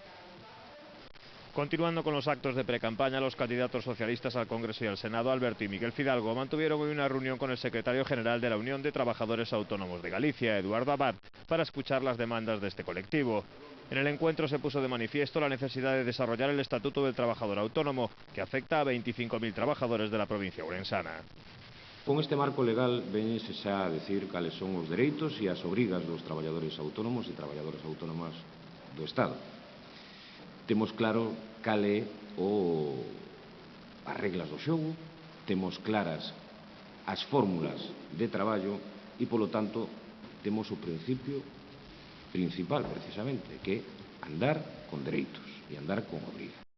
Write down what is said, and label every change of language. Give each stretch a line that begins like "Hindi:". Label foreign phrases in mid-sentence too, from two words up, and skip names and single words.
Spanish: Continuando con los actos de precampaña, los candidatos socialistas al Congreso y al Senado, Alberto y Miguel Fidalgo, mantuvieron hoy una reunión con el secretario general de la Unión de Trabajadores Autónomos de Galicia, Eduardo Abad, para escuchar las demandas de este colectivo. En el encuentro se puso de manifiesto la necesidad de desarrollar el Estatuto del Trabajador Autónomo, que afecta a 25.000 trabajadores de la provincia ourensana.
Galician: Con este marco legal veñese xa a decir cales son os dereitos e as obrigas dos traballadores autónomos e traballadoras autónomas do Estado. Temos claro cal é as reglas do xogo, temos claras as fórmulas de traballo e, polo tanto, temos o principio principal, precisamente, que é andar con dereitos e andar con obriga.